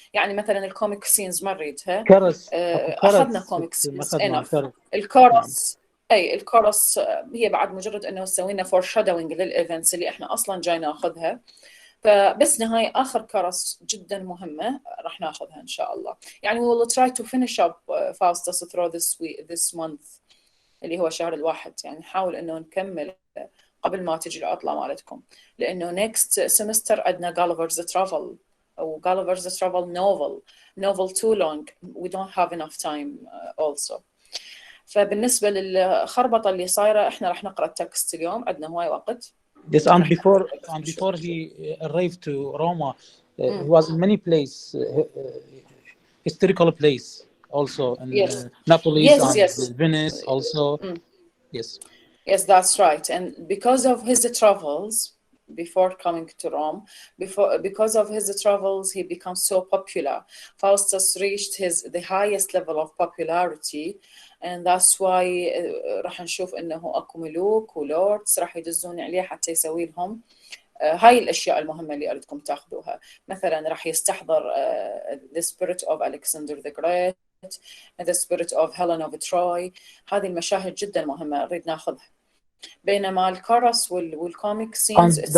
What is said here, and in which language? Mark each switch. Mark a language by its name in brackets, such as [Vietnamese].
[Arabic] يعني مثلا الكوميك سينز ما نريدها. اخذنا كوميك سينز الكورس اي الكورس هي بعد مجرد انه سوينا فور شادوينج للايفنتس اللي احنا اصلا جاي ناخذها. فبس نهاية آخر كورس جدا مهمة راح ناخذها إن شاء الله. [English] يعني we will try to finish up Faustus through this month [Arabic] اللي هو شهر الواحد. يعني نحاول إنه نكمل قبل ما تجي العطلة مالتكم، لأنه next semester عندنا [English] Gulliver's Travel أو Gulliver's Travel novel too long, we don't have enough time also. [Arabic] فبالنسبة للخربطة اللي صايرة إحنا راح نقرأ التكست اليوم، عندنا هواي وقت. [English] Yes, and before he arrived to Roma, he was in many places, historical place also in Napoli and Venice also. Yes, that's right. And because of his travels before coming to Rome, because of his travels, he becomes so popular. Faustus reached the highest level of popularity, and that's why [Arabic] راح نشوف انه اكو ملوك ولوردز راح يدزون عليه حتى يسوي لهم هاي الاشياء المهمه اللي اريدكم تاخذوها. مثلا راح يستحضر [English] the spirit of Alexander the Great, the spirit of Helen of Troy. [Arabic] هذه المشاهد جدا مهمه نريد ناخذها. بينما الكورس والكوميك سينز